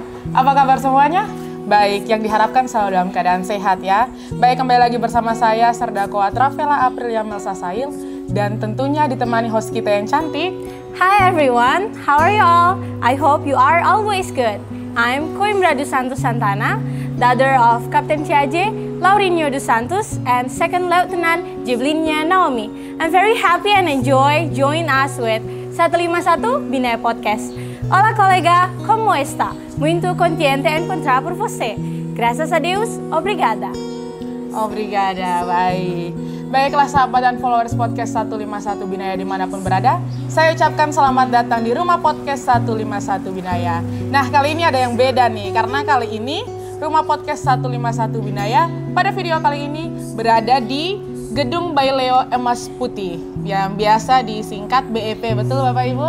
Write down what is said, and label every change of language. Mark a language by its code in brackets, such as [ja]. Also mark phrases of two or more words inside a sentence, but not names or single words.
[id] Apa kabar semuanya? Baik, yang diharapkan selalu dalam keadaan sehat ya. Baik, kembali lagi bersama saya Serdakoa Travela Aprilia Melsa Sail. Dan tentunya ditemani host kita yang cantik. [en] Hi everyone, how are you all? I hope you are always good. I'm Coimbra dos Santos Santana, daughter of Captain Tiaje, Laurinho dos Santos, and Second Lieutenant Jiblinia Naomi. I'm very happy and enjoy join us with 151 Binaya Podcast. [pt] Olá, colega, como está? Muito contente encontrar por você. Graças a Deus, obrigada. Obrigada, [id] baik. Baiklah sahabat dan followers podcast 151 Binaya dimanapun berada. Saya ucapkan selamat datang di rumah podcast 151 Binaya. Nah, kali ini ada yang beda nih, karena kali ini rumah podcast 151 Binaya pada video kali ini berada di Gedung Baileo Emas Putih yang biasa disingkat BEP, betul Bapak Ibu?